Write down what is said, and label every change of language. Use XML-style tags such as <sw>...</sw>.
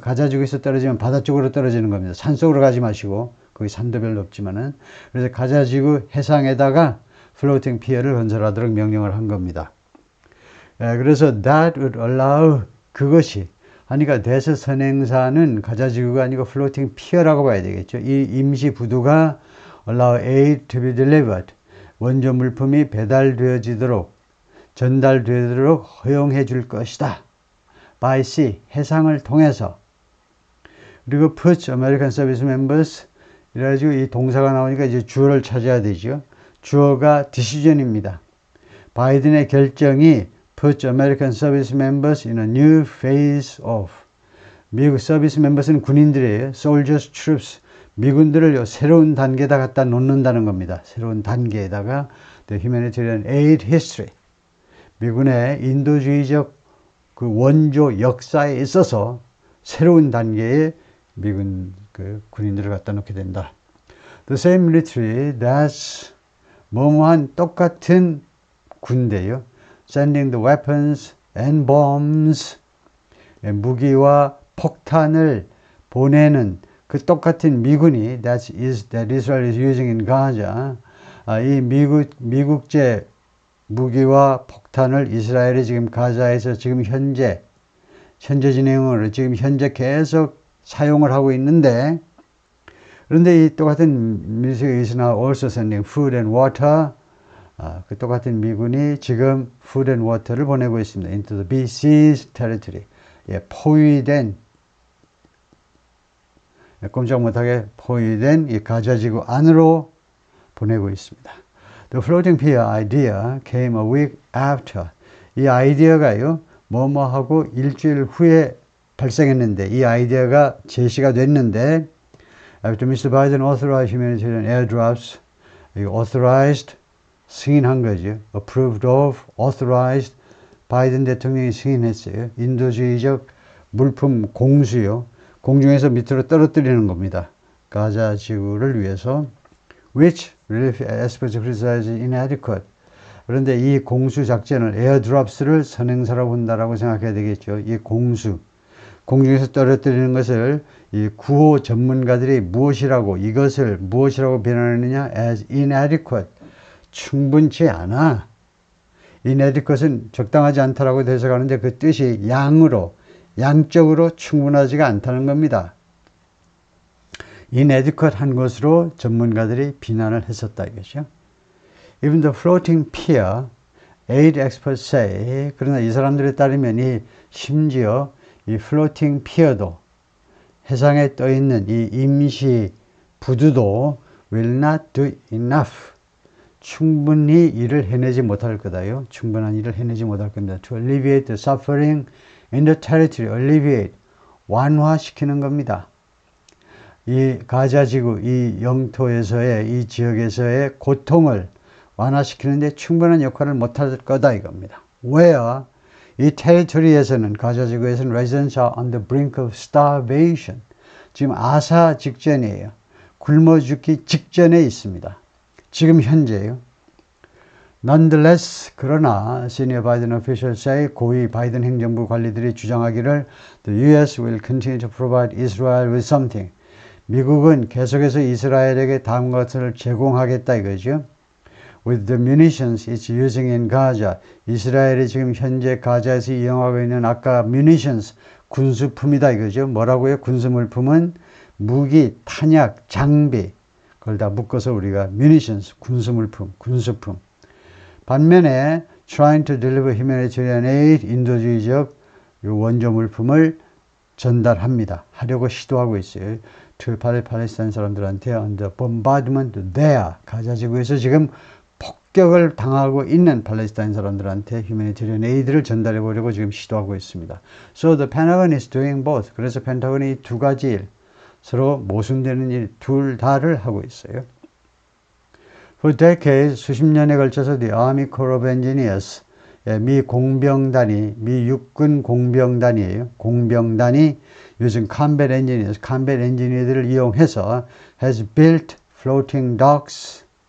<ko>가자 지구에서 떨어지면 바다 쪽으로 떨어지는 겁니다. 산 속으로 가지 마시고. 거기 산도 별로 없지만은. 그래서 가자 지구 해상에다가 floating pier를 건설하도록 명령을 한 겁니다. 그래서</ko> <en>that would allow</en> <ko>그것이 하니까 대서 선행사는 가자 지구가 아니고 floating pier라고 봐야 되겠죠. 이 임시 부두가</ko> <en>allow aid to be delivered.</en> <ko>원조 물품이 배달되어지도록 전달되도록 허용해 줄 것이다.</ko> <en>by sea</en> <ko>해상을 통해서. 그리고</ko> <en>put American service members</en> <ko>이래가지고 이 동사가 나오니까 이제 주어를 찾아야 되죠. 주어가 decision입니다. 바이든의 결정이</ko> <en>put American service members in a new phase of.</en> <ko>미국 서비스 멤버스는 군인들이에요.</ko> <en>soldiers, troops.</en> <ko>미군들을 새로운 단계에다 갖다 놓는다는 겁니다. 새로운 단계에다가</ko> <en>the humanitarian aid history.</en> <ko>미군의 인도주의적 그 원조 역사에 있어서 새로운 단계에 미군 그 군인들을 갖다 놓게 된다.</ko> <en>The same military that's</en> <ko>뭐뭐한 똑같은 군대요.</ko> <en>Sending the weapons and bombs.</en> <ko>무기와 폭탄을 보내는 그 똑같은 미군이</ko> <en>that Israel is using in Gaza.</en> <ko>이 미국제 무기와 폭탄을 이스라엘이 지금 가자에서 지금 현재 진행으로 지금 현재 계속 사용을 하고 있는데, 그런데 이 똑같은</ko> <en>military is now also sending food and water.</en> <ko>그 똑같은 미군이 지금 food and water를 보내고 있습니다.</ko> <en>into the besieged territory.</en> <ko>포위된 꼼짝 못하게 포위된 이 가자지구 안으로 보내고 있습니다.</ko> <en>The floating pier idea came a week after.</en> <ko>이 아이디어가요, 뭐뭐하고 일주일 후에 발생했는데, 이 아이디어가 제시가 됐는데,</ko> <en>after Mr. Biden authorized humanitarian airdrops, authorized,</en> <ko>승인한 거죠.</ko> <en>approved of, authorized,</en> <ko>바이든 대통령이 승인했어요. 인도주의적 물품 공수요. 공중에서 밑으로 떨어뜨리는 겁니다. 가자 지구를 위해서.</ko> <en>which relief experts criticize inadequate.</en> <ko>그런데 이 공수 작전을 에어드롭스를 선행사라고 본다라고 생각해야 되겠죠. 이 공수. 공중에서 떨어뜨리는 것을 이 구호 전문가들이 이것을 무엇이라고 비난하느냐?</ko> <en>as inadequate.</en> <ko>충분치 않아. inadequate은 적당하지 않다라고 해석하는데 그 뜻이 양적으로 충분하지가 않다는 겁니다. inadequate 한 것으로 전문가들이 비난을 했었다 이것이요.</ko> <en>Even the floating pier, aid experts say,</en> <ko>그러나 이 사람들에 따르면 심지어 이</ko> <en>floating pier도</en> <ko>해상에 떠 있는 이 임시 부두도</ko> <en>will not do enough.</en> <ko>충분히 일을 해내지 못할 거다요. 충분한 일을 해내지 못할 겁니다.</ko> <en>To alleviate the suffering in the territory.</en> <ko>alleviate. 완화시키는 겁니다. 이 가자지구, 이 영토에서의, 이 지역에서의 고통을 완화시키는데 충분한 역할을 못할 거다 이겁니다.</ko> <en>Where</en> <ko>이 테리토리에서는, 가자지구에서는</ko> <en>residents are on the brink of starvation.</en> <ko>지금 아사 직전이에요. 굶어 죽기 직전에 있습니다. 지금 현재요.</ko> <en>Nonetheless,</en> <ko>그러나</ko> <en>senior Biden officials say,</en> <ko>고위 바이든 행정부 관리들이 주장하기를</ko> <en>the U.S. will continue to provide Israel with something.</en> <ko>미국은 계속해서 이스라엘에게 다음 것을 제공하겠다 이거죠.</ko> <en>With the munitions it's using in Gaza.</en> <ko>이스라엘이 지금 현재 가자에서 이용하고 있는 아까 munitions, 군수품이다 이거죠. 뭐라고요? 군수물품은 무기, 탄약, 장비. 그걸 다 묶어서 우리가 munitions, 군수물품, 군수품. 반면에</ko> <en>trying to deliver humanitarian aid,</en> <ko>인도주의적 원조 물품을 전달합니다. 하려고 시도하고 있어요.</ko> <en>to</en> <ko>팔레스타인 사람들한테</ko> <en>under bombardment there.</en> <ko>가자지구에서 지금 폭격을 당하고 있는 팔레스타인 사람들한테 humanitarian aid를 전달해 보려고 지금 시도하고 있습니다.</ko> <en>So the Pentagon is doing both.</en> <ko>그래서 펜타곤이 두 가지 일, 서로 모순되는 일 둘 다를 하고 있어요.</ko> <en>For decades,</en> <ko>수십 년에 걸쳐서</ko> <en>the Army Corps of Engineers,</en> <ko>미 공병단이, 미 육군 공병단이에요. 공병단이 요즘 combat engineers, combat engineer들을 이용해서</ko> <en>has built floating docks,</en>